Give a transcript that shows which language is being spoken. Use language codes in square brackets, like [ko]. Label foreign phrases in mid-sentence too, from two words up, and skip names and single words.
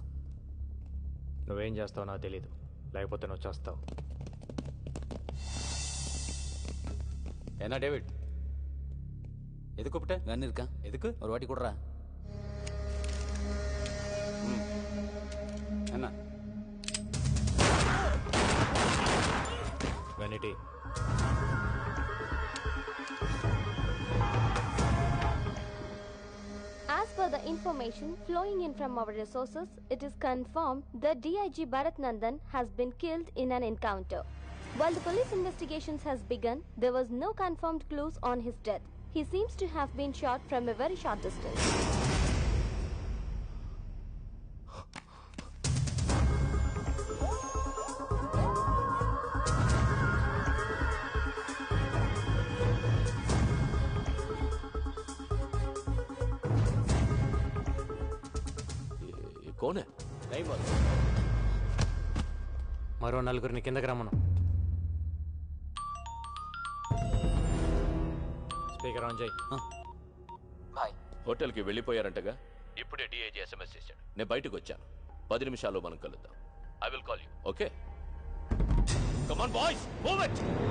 [te] నువ్వేం చేస్తావో నాకు తెలీదు, లేకపోతే నువ్వు చేస్తావు. [ta] என்ன டேவிட், எது கூப்பிட்ட? கன் இருக்கா? எதுக்கு? ஒரு வாட்டி கொடுறா. என்ன గనిటి [en] As per the information flowing in from our resources, it is confirmed that DIG Bharat Nandan has been killed in an encounter. While the police investigations has begun, there was no confirmed clues on his death. He seems to have been shot from a very short distance. [hi] कौन है? नहीं बोल. [te] మరో నలుగురిని కిందకి రమ్మను. స్పీకర్ ఆన్ చేయి. హోటల్కి వెళ్ళిపోయారంటగా. ఇప్పుడే [en] DIG SMS [te] చేశాడు. నేను బయటకు వచ్చాను. [en] 10 [te] నిమిషాల్లో మనం కలుద్దాం. [en] I will call you. Okay? Come on boys, move it.